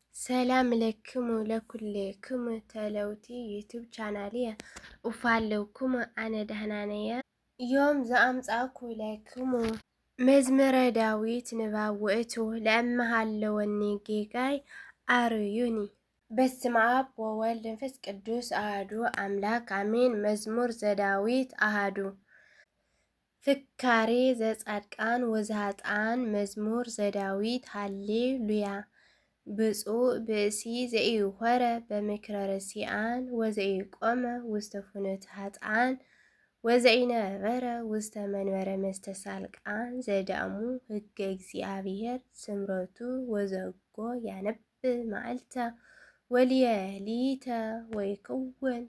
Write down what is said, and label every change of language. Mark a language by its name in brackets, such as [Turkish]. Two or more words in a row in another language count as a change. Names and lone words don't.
[Geez] ሰላም ለክሙ ለኩልክሙ ተለውቲ ዩቲዩብ ቻናልየ ኡፋለውክሙ ኣነ ደህና ነየ። ዮም ዘአምጻእኩ ለክሙ መዝሙረ ዳዊት ንባብ ውእቱ ለእመሃለወኒ ጌጋይ አርዩኒ። በስመ አብ ወወልድ ወመንፈስ ቅዱስ አሐዱ አምላክ አሜን። መዝሙር ዘዳዊት አሐዱ ፍካሬ ዘጻድቃን ወዘኃጥኣን መዝሙር ዘዳዊት ሃሌሉያ። ብፁዕ ብእሲ ዘኢሖረ በምክረ ረሲዓን ወዘኢቆመ ውስተ ፍኖተ ኃጥኣን ወዘኢነበረ ውስተ መንበረ መስተሳልቃን ዘዳእሙ ሕገ እግዚአብሔር ስምረቱ ወዘጎ ያነብብ መዓልተ ወልየሊተ ወይክውን